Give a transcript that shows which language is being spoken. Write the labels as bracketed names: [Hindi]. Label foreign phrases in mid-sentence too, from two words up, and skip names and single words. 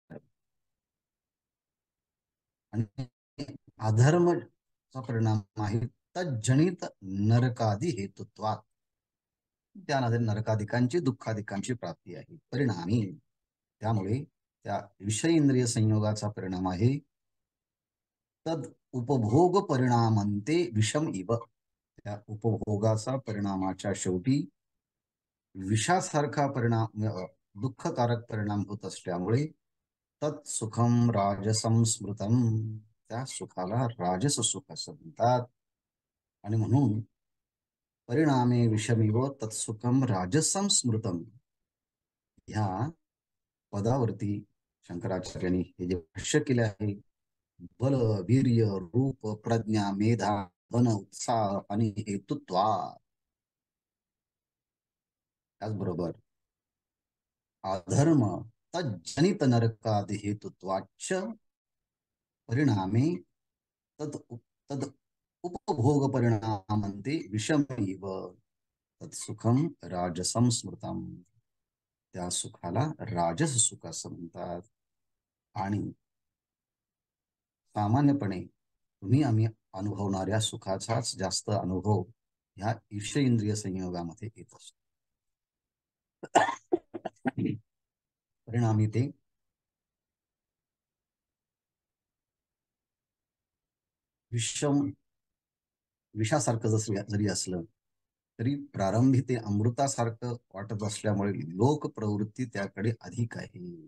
[Marathi] आणि अधर्मचा परिणाम आहे [Sanskrit] तज्जनित नरकादी हेतुत्वात. [Marathi] त्यामध्ये नरकाधिकांची, दुःखाधिकांची प्राप्ती आहे परिणामी. त्यामुळे त्या विषय इंद्रिय संयोगाचा परिणाम आहे [Sanskrit] तद उपभोग परिणामंते विषम इव. [Marathi] त्या उपभोगाचा परिणामाच्या शेवटी विषासारखा परिणाम, दुःखकारक परिणाम होत असल्यामुळे [Sanskrit] तत्सुखम राजसम स्मृतम. [Marathi] त्या सुखाला राजस सुख असं म्हणतात. आणि म्हणून [Sanskrit] परिणामे विषमिव तत्सुखम राजसम स्मृतम [Marathi] ह्या पदावरती शंकराचार्यांनी हे जे भाष्य केले आहे, बल, वीर्य, रूप, प्रज्ञा, मेधा, धन, उत्साह आणि हेतुत्वा, [Sanskrit] त्याचबरोबर अधर्म तज्जनित नरकादि हेतुत्वाच्च परिणामे तद तद उपभोग परिणामंते विषमीव तत्सुखम राजसम स्मृतम. [Marathi] त्या सुखाला राजस सुख असं म्हणतात. आणि सामान्यपणे तुम्ही आम्ही अनुभवणाऱ्या सुखाचाच जास्त अनुभव ह्या ईश इंद्रिय संयोगामध्ये येत असतो. परिणामी ते विषम विषासारखं जरी असलं तरी प्रारंभी ते अमृतासारखं वाटत असल्यामुळे लोक प्रवृत्ती त्याकडे अधिक आहे.